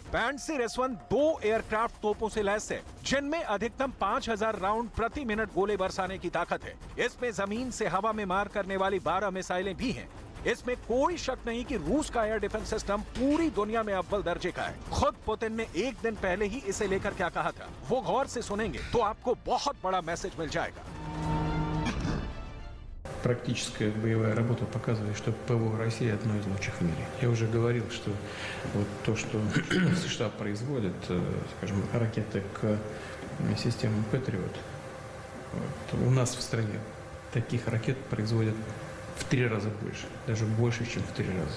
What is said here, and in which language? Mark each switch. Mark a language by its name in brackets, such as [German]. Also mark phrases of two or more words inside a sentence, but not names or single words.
[Hindi] पैंट्सर S1 2 एयरक्राफ्ट तोपों से लैस है, जिनमें अधिकतम 5000 राउंड प्रति मिनट गोले बरसाने की ताकत है। इसमें जमीन से हवा में मार करने वाली 12 मिसाइलें भी हैं। इसमें कोई शक नहीं कि रूस का [English] air defense system [Hindi] पूरी दुनिया में अव्वल दर्जे का है। खुद पुतिन ने एक दिन पहले ही इसे लेकर क्या कहा था, वो गौर से सुनेंगे तो आपको बहुत बड़ा मैसेज मिल जाएगा। [Russian] Практическая боевая работа показывает, что ПВО России одно из лучших в мире. Я уже говорил, что вот то, что США производят, скажем, ракеты к системам Patriot, вот, у нас в стране таких ракет производят в 3 раза больше, даже больше, чем в 3 раза.